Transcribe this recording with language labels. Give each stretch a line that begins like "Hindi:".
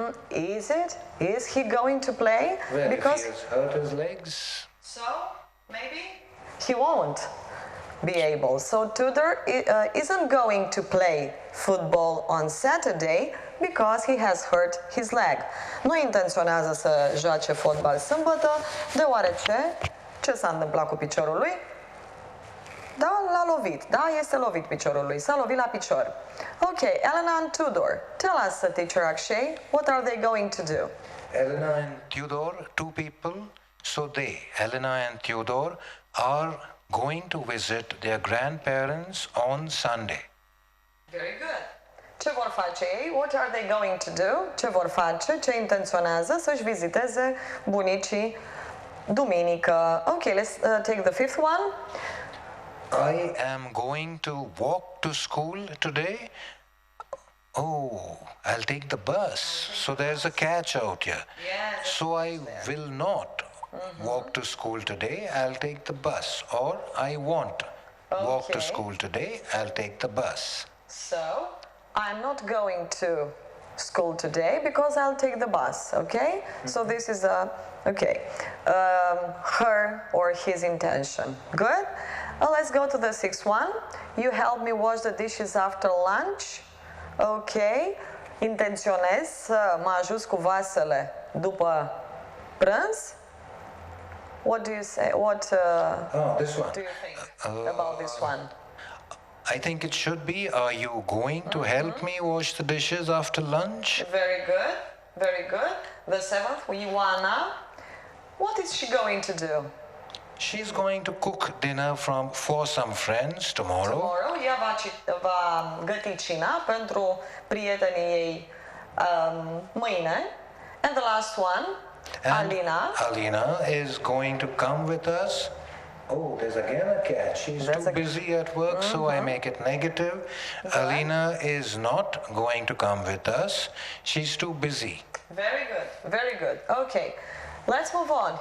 English: Is it? Is he going to play? Well, because if he has hurt his legs. so, maybe he won't be able. So Tudor isn't going to play football on Saturday because he has hurt his leg.
Romanian: Nu intenționează să joace fotbal sâmbătă, deoarece ce s-a întâmplat cu piciorul lui? Da, l-a lovit. Da, este lovit piciorul lui. S-a lovit la picior.
English: Okay,
Romanian: Elena and Tudor.
English: Tell us, teacher Akshay, what are they going to do? Elena and Theodore, two people. So Elena and Theodore, are going to visit their grandparents on Sunday. Very good.
Romanian: Ce vor face ei?
English: What are they going to do?
Romanian: Ce vor face? Ce intenționează? Să-și viziteze bunicii duminică.
English: Okay, let's take the fifth one. I am going to walk to school today. Oh, I'll take the bus. So there's a catch out here. Yes. So I will not walk to school today. I'll take the bus. Or I won't walk to Okay. school today. I'll take the bus. So, I'm not going to school today because I'll take the bus, okay? So this is her or his intention. Good? Let's go to the sixth one. You help me wash the dishes after lunch. Okay.
Romanian: Intenționez să mă ajut cu vasele după prânz.
English: What do you say? What This one. do you think about this one? I think it should be, are you going to help me wash the dishes after lunch? Very good, very good. The seventh, Ioana. What is she going to do? She's going to cook dinner for some friends tomorrow. Tomorrow,
Romanian: ea va găti cina pentru prietenii ei mâine.
English: And the last one, And Alina. Alina is going to come with us. Oh, there's again a catch. She's That's too a- busy at work, so I make it negative. Alina is not going to come with us. She's too busy. Very good, very good. Okay, let's move on.